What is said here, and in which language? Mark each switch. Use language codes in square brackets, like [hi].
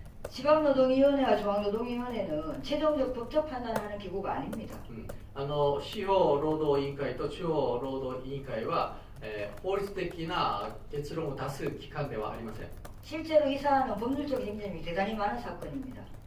[ko] 지방노동위원회와 중앙노동위원회는 최종적 법적 판단을 하는 기구가 아닙니다. [ja] 主要労働委員会と中央労働委員会は、法律的な結論を出す機関ではありません。 [ko] 실제로 이 사안은 법률적 쟁점이 대단히 많은 사건입니다.